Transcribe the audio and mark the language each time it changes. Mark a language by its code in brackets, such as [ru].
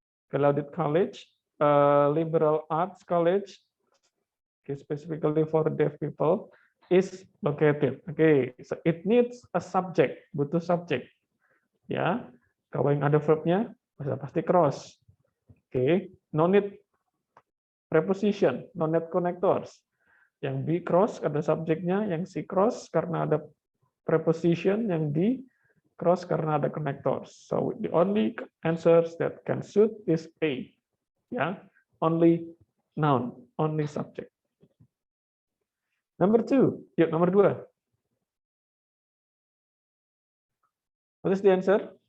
[en] Gallaudet College, liberal arts college, okay, specifically for deaf people, is located. Okay, so it needs a subject, [id] butuh subject. Ya, kalau yang ada verbnya pasti cross. [en] Okay, no need preposition, no need connectors. [id] Yang B cross ada subjeknya, yang C cross karena ada preposition, yang D cross karena ada connectors. [en] So the only answers that can suit is A. Ya, only noun, only subject. Number 2, [id] yuk nomor 2. [en] What is the answer?